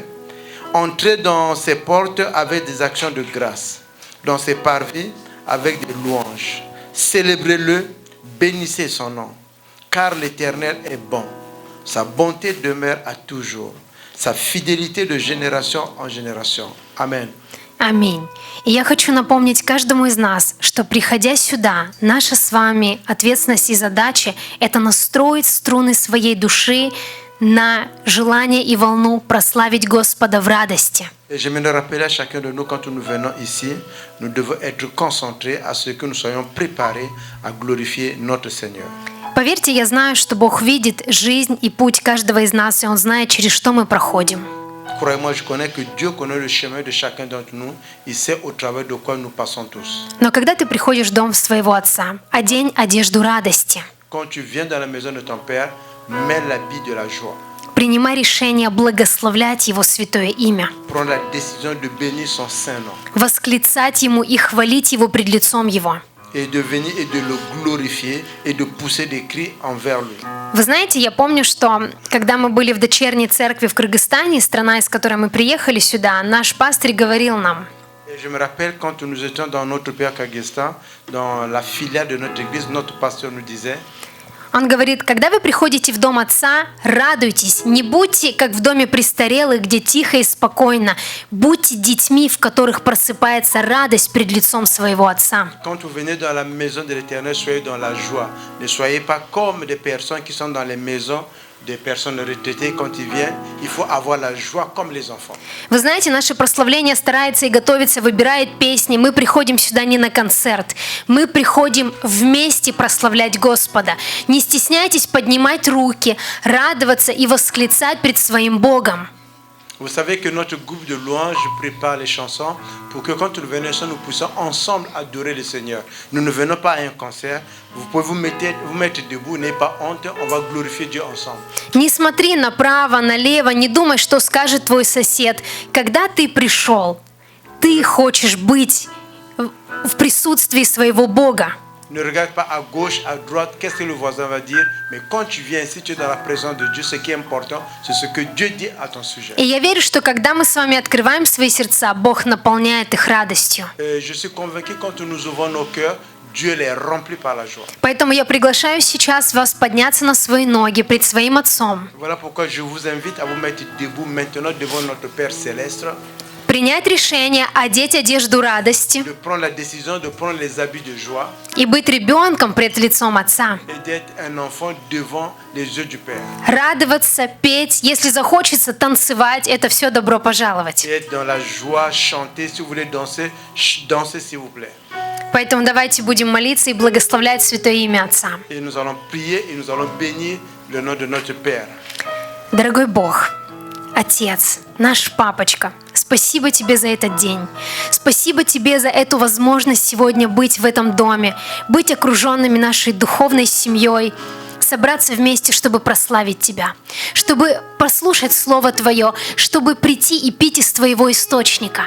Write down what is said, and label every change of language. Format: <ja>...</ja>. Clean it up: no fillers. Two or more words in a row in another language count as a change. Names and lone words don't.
<fr>Entrez dans ses portes avec des actions de grâce, dans ses parvis avec des louanges. Célébrez-le, bénissez son nom, car l'Éternel est bon. Sa bonté demeure à toujours, sa fidélité de génération en génération. Amen.</fr> <ru>Аминь. И я хочу напомнить каждому из нас, что, приходя сюда, наша с вами ответственность и задача — это настроить струны своей души на желание и волну прославить Господа в радости.</ru> <fr>Et j'aimerais rappeler à chacun de nous, quand nous venons ici, nous devons être concentrés à ce que nous soyons préparés à glorifier notre Seigneur.</fr> <ru>Поверьте, я знаю, что Бог видит жизнь и путь каждого из нас, и Он знает, через что мы проходим.</ru> <fr>Croyez-moi, je connais que Dieu connaît le chemin de chacun d'entre nous. Il sait au travers de quoi nous passons tous.</fr> <ru>Но когда ты приходишь в дом своего отца, одень одежду радости.</ru> <fr>Quand tu viens dans la maison de ton Père, mets l'habit de la joie.</fr> <ru>Принимай решение благословлять Его святое имя.</ru> <fr>Prends la décision de bénir son saint nom.</fr> <ru>Восклицать Ему и хвалить Его пред лицом Его.</ru> <fr>Et de venir et de le glorifier et de pousser des cris envers lui.</fr> <ru>Вы знаете, я помню, что когда мы были в дочерней церкви в Кыргызстане, страна, из которой мы приехали сюда, наш пастырь говорил нам:</ru> <fr>Et je me rappelle quand nous étions dans notre pays à Kyrgyzstan, dans la filiale de notre église, notre pasteur nous disait:</fr> <ru>он говорит, когда вы приходите в дом отца, радуйтесь, не будьте как в доме престарелых, где тихо и спокойно, будьте детьми, в которых просыпается радость пред лицом своего отца.</ru> <fr>Quand vous venez dans la maison de l'Éternel, soyez dans la joie. Ne soyez pas comme des personnes qui sont dans les maisons des personnes retraitées. Quand ils viennent, il faut avoir la joie comme les enfants.</fr> <ru>Вы знаете, наше прославление старается и готовится, выбирает песни. Мы приходим сюда не на концерт. Мы приходим вместе прославлять Господа. Не стесняйтесь поднимать руки, радоваться и восклицать пред своим Богом.</ru> <fr>Vous savez que notre groupe de louanges prépare les chansons pour que quand nous venons ensemble, nous puissions ensemble adorer le Seigneur. Nous ne venons pas à un concert. Vous pouvez vous mettre debout, n'ayez pas honte, on va glorifier Dieu ensemble.</fr> <ru>Не смотри направо, налево, не думай, что скажет твой сосед. Когда ты пришел, ты хочешь быть в присутствии своего Бога.</ru> <fr>Ne regarde pas à gauche, à droite, qu'est-ce que le voisin va dire. Mais quand tu viens ici, tu es dans la présence de Dieu. Ce qui est important, c'est ce que Dieu dit à ton sujet.</fr> <ru>И я верю, что когда мы с вами открываем свои сердца, Бог наполняет их радостью.</ru> <fr>Je suis convaincu que quand nous ouvrons nos cœurs, Dieu les remplit par la joie.</fr> <ru>Поэтому я приглашаю сейчас вас подняться на свои ноги пред своим Отцом.</ru> <fr>Voilà pourquoi je vous invite à vous mettre debout maintenant devant notre Père céleste.</fr> <ru>Принять решение, одеть одежду радости</ru> <fr>De prendre la décision de prendre les habits de joie</fr> <ru>и быть ребенком пред лицом Отца.</ru> <fr>et d'être un enfant devant les yeux du Père.</fr> <ru>Радоваться, петь, если захочется танцевать, это все добро пожаловать.</ru> <fr>Et être dans la joie, chanter, si vous voulez danser, dansez s'il vous plaît.</fr> <ru>Поэтому давайте будем молиться и благословлять святое имя Отца.</ru> <fr>Et nous allons prier et nous allons bénir le nom de notre Père.</fr> <ru>Дорогой Бог, Отец, наш папочка, спасибо Тебе за этот день. Спасибо Тебе за эту возможность сегодня быть в этом доме, быть окруженными нашей духовной семьей. собраться вместе, чтобы прославить Тебя, чтобы послушать Слово Твое, чтобы прийти и пить из Твоего источника.</ru>